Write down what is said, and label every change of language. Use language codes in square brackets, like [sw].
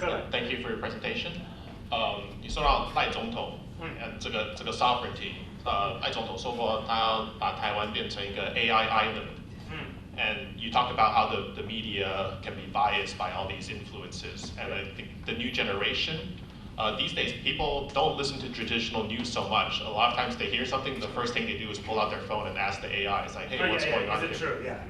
[en] Thank you for your presentation. [zh] 你说到赖总统，这个 [en] sovereignty， [zh] 艾总统说过，他要把台湾变成一个 [en] AI island。 And you talk about how the media can be biased by all these influences. And I think the new generation, these days people don't listen to traditional news so much. A lot of times they hear something, the first thing they do is pull out their phone and ask the AI. It's like, hey, what's going on here? Is it true? Yeah.